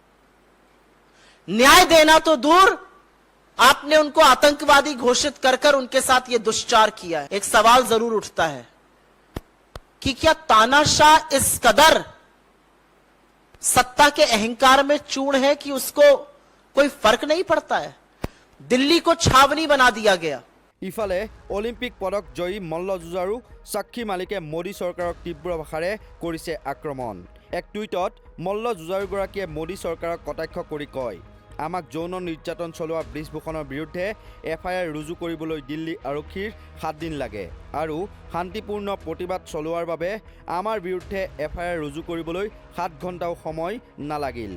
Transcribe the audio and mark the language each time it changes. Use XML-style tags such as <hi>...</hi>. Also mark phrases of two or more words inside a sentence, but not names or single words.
<hi>न्याय देना तो दूर, आपने उनको आतंकवादी घोषित कर उनके साथ यह दुष्चार किया है। एक सवाल जरूर उठता है कि क्या तानाशाह इस कदर सत्ता के अहंकार में चूर्ण है कि उसको कोई फर्क नहीं पड़ता है? दिल्ली को छावनी बना दिया गया।</hi> <as>ইফালে অলিম্পিক পদক জয়ী মল্লযুঁজাৰু সাক্ষী মালিকে মোদী চৰকাৰক তীব্ৰ ভাষাৰে কৰিছে আক্ৰমণ। এক টুইটত মল্লযুঁজাৰুগৰাকীয়ে মোদী চৰকাৰক কটাক্ষ কৰি কয়, আমাক যৌন নিৰ্যাতন চলোৱা ব্ৰিজভূষণৰ বিৰুদ্ধে FIR ৰুজু কৰিবলৈ দিল্লী আৰক্ষীৰ 7 দিন লাগে আৰু শান্তিপূৰ্ণ প্ৰতিবাদ চলোৱাৰ বাবে আমাৰ বিৰুদ্ধে FIR ৰুজু কৰিবলৈ 7 ঘণ্টাও সময় নালাগিল।</as>